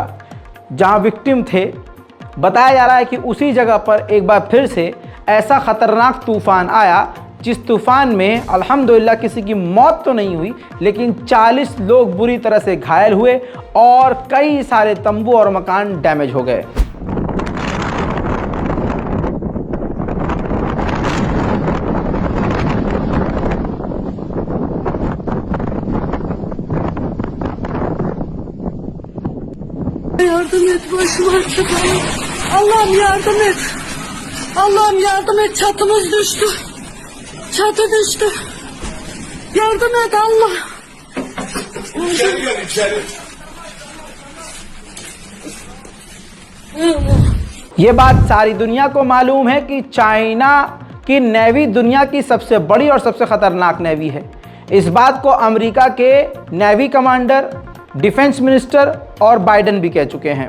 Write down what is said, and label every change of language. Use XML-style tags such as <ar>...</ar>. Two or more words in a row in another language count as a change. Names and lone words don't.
<hi>जहाँ विक्टिम थे, बताया जा रहा है कि उसी जगह पर एक बार फिर से ऐसा ख़तरनाक तूफ़ान आया, जिस तूफ़ान में अल्हम्दुलिल्लाह किसी की मौत तो नहीं हुई, लेकिन 40 लोग बुरी तरह से घायल हुए और कई सारे तंबू और मकान डैमेज हो गए।</hi> <tr>Yardım et, başım artık. Allah'ım yardım et. Allah'ım yardım et, çatımız düştü. Çatı düştü. Yardım et Allah. İçeri gel, içeri.</tr> <hi>ये बात सारी दुनिया को मालूम है कि चाइना की नेवी दुनिया की सबसे बड़ी और सबसे ख़तरनाक नेवी है। इस बात को अमेरिका के</hi> <en>navy commander, defence minister</en> <hi>और बाइडेन भी कह चुके हैं।</hi>